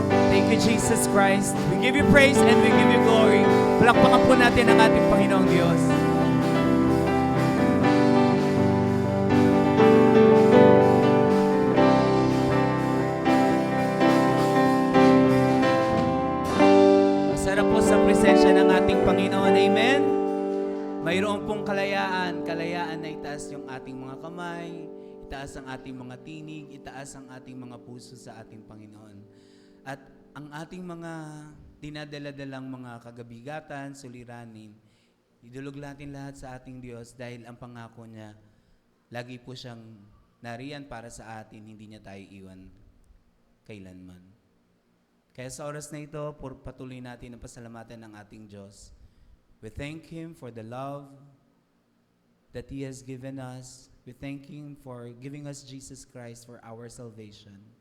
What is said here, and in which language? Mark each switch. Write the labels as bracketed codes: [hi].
[en] Thank you, Jesus Christ. We give you praise and we give you glory. [tl] Palakpakan po natin ang ating Panginoong Diyos. Masarap po sa presensya ng ating Panginoon. Amen. Mayroon pong kalayaan. Kalayaan na itaas yung ating mga kamay, itaas ang ating mga tinig, itaas ang ating mga puso sa ating Panginoon. At ang ating mga dinadala-dalang mga kagabigatan, suliranin, idulog natin lahat sa ating Diyos dahil ang pangako niya, lagi po siyang nariyan para sa atin, hindi niya tayo iwan kailanman. Kaya sa oras na ito, patuloy natin ang pasalamatan ng ating Diyos. [en] We thank Him for the love that He has given us. We thank Him for giving us Jesus Christ for our salvation.